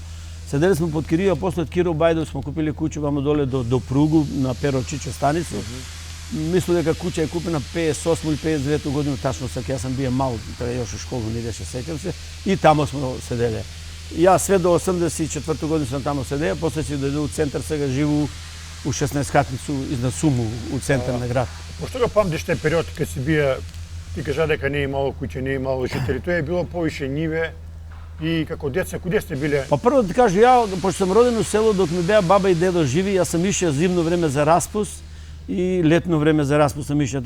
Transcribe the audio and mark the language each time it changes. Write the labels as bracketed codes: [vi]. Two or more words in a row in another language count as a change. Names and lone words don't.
[mk] Седели сме под кирiju, а после од Киро Бајдов смо купили куќа вамо доле до Пругу на Перо Чичо станицу. Мислам дека куќа е купена 58 или 59 година, тачно сак, јас сам бија мал, тоа још у школу не беше, сеќам се, и тамо смо седеле. Јас све до 84 година сам тамо седеа, после си дојде у центар, сега живу у 16 хатницу изнад Суму, у центар на град. Пошто го памтиш тој период кога си бија, ти кажа дека не е имало куќе, не е имало жители, тоа е било повише ниве. И како деца, куде сте биле? Па прво да кажу, ја, пошто сам роден у село, док ми беа баба и дедо живи, јас сам ишao зимно време за распуст и летно време за распуст сам ишao.